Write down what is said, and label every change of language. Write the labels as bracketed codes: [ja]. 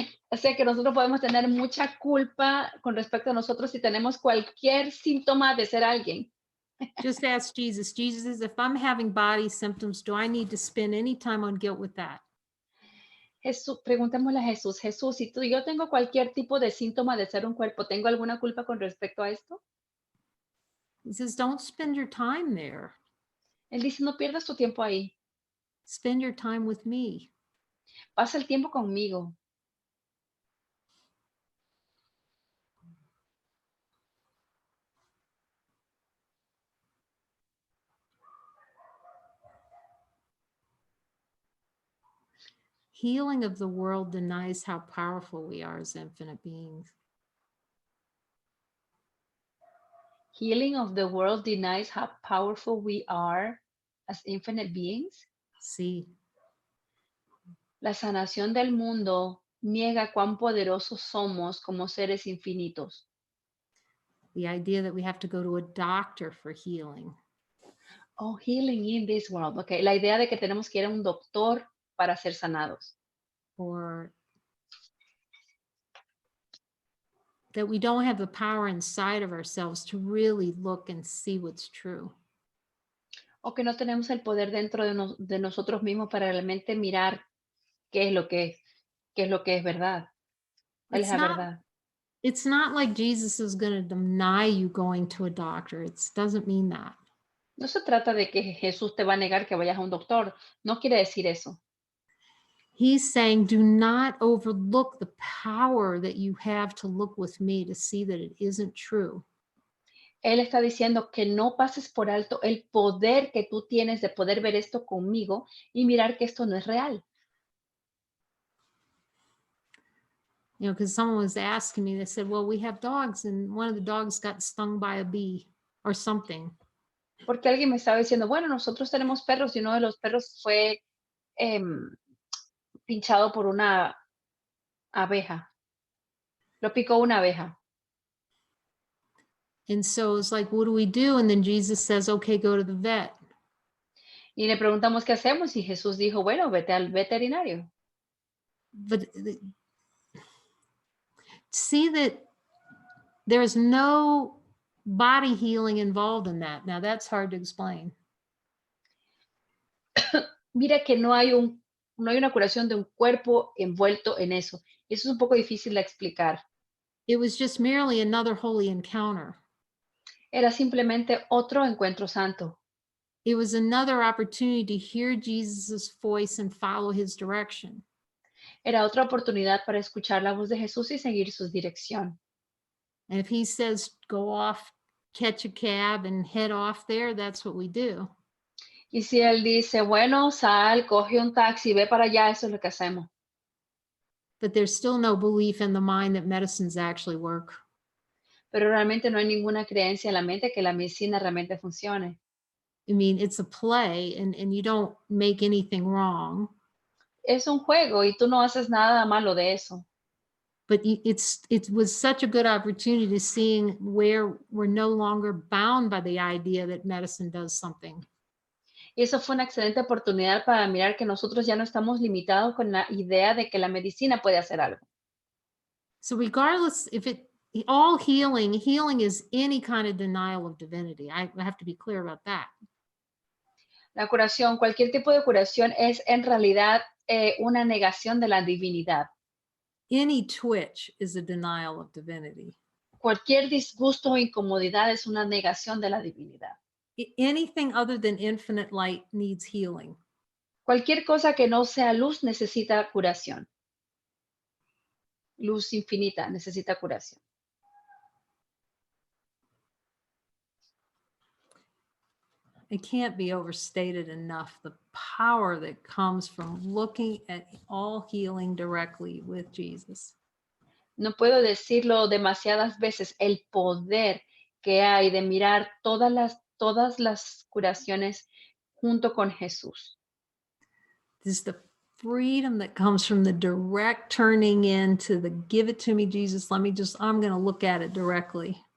[es] O sea que nosotros podemos tener mucha culpa con respecto a nosotros si tenemos cualquier síntoma de ser alguien. [en] Just ask Jesus. Jesus says, if I'm having body symptoms, do I need to spend any time on guilt with that? [es] Jesús, preguntémosle a Jesús, Jesús, si yo tengo cualquier tipo de síntoma de ser un cuerpo, ¿tengo alguna culpa con respecto a esto? [en] He says, don't spend your time there. [es] Él dice, no pierdas tu tiempo ahí, [en] Spend your time with me. [es] pasa el tiempo conmigo. [en] Healing of the world denies how powerful we are as infinite beings. Healing of the world denies how powerful we are as infinite beings. See, [es] La sanación del mundo niega cuán poderosos somos como seres infinitos. [en] the idea that we have to go to a doctor for healing. Oh, healing in this world. [es] Okay, la idea de que tenemos que ir a un doctor para ser sanados. [en] Or that we don't have the power inside of ourselves to really look and see what's true. [es] O que no tenemos el poder dentro de nosotros mismos para realmente mirar qué es lo que es verdad. ¿Cuál es la verdad? [en] It's not like Jesus is going to deny you going to a doctor. It doesn't mean that. [es] No se trata de que Jesús te va a negar que vayas a un doctor. No quiere decir eso. [en] He's saying, do not overlook the power that you have to look with me to see that it isn't true. [es] Él está diciendo que no pases por alto el poder que tú tienes de poder ver esto conmigo y mirar que esto no es real. [en] You know, because someone was asking me, they said, well, we have dogs and one of the dogs got stung by a bee or something. [es] Porque alguien me estaba diciendo, bueno, nosotros tenemos perros y uno de los perros fue pinchado por una abeja. Lo picó una abeja. [en] And so it's like, what do we do? And then Jesus says, okay, go to the vet. [es] Y le preguntamos qué hacemos y Jesús dijo, bueno, vete al veterinario. [en] But see that there's no body healing involved in that. Now that's hard to explain. [es] Mira que no hay una curación de un cuerpo envuelto en eso. Eso es un poco difícil de explicar. [en] It was just merely another holy encounter. [es] Era simplemente otro encuentro santo. [en] It was another opportunity to hear Jesus's voice and follow his direction. [es] Era otra oportunidad para escuchar la voz de Jesús y seguir su dirección. [en] And if he says, go off, catch a cab and head off there, that's what we do. [es] Y si Él dice, bueno, sal, coge un taxi, ve para allá, eso es lo que hacemos. [en] But there's still no belief in the mind that medicines actually work. [es] Pero realmente no hay ninguna creencia en la mente que la medicina realmente funcione. [en] I mean, it's a play and you don't make anything wrong, [es] Es un juego y tú no haces nada malo de eso. [en] but it was such a good opportunity seeing where we're no longer bound by the idea that medicine does something. [es] Y eso fue una excelente oportunidad para mirar que nosotros ya no estamos limitados con la idea de que la medicina puede hacer algo. [en] So regardless if all healing is any kind of denial of divinity. I have to be clear about that. [es] La curación, cualquier tipo de curación es en realidad una negación de la divinidad. [en] Any twitch is a denial of divinity. [es] Cualquier disgusto o incomodidad es una negación de la divinidad. [en] Anything other than infinite light needs healing. [es] Cualquier cosa que no sea luz necesita curación. Luz infinita necesita curación. [en] It can't be overstated enough the power that comes from looking at all healing directly with Jesus. [es] No puedo decirlo demasiadas veces, el poder que hay de mirar todas las curaciones junto con Jesús. [en] This is the freedom that comes from the direct turning into the give it to me, Jesus. I'm going to look at it directly.